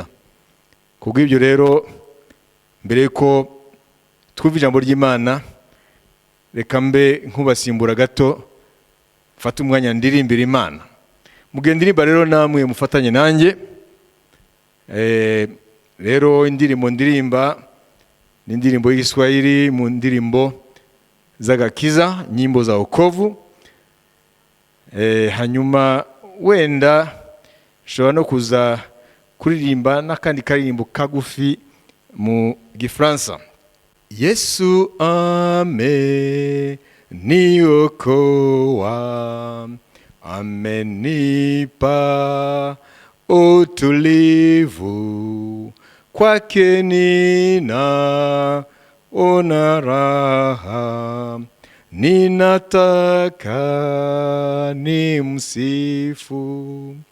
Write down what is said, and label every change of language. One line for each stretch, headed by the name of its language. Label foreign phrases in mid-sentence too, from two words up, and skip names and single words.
Kinyarwanda: Kubw'ibyo rero mbere yuko twumva ijambo ry'Imana, reka mbe nkubasimbura gato mfata umwanya ndirimbira Imana. Mugendirimba rero namwe mufatanye nanjye. Rero indirimbo ndirimba ni indirimbo y'Igiswahili, mu ndirimbo z'agakiza,
Swahili: nyimbo za wokovu.
Kinyarwanda: Hanyuma wenda nshobora no kuza kuririmba n'akandi karirimbo kagufi mu Gifaransa.
Swahili: Yesu ameniokoa, amenipa utulivu, kwake ninaona raha, ninataka nimsifu.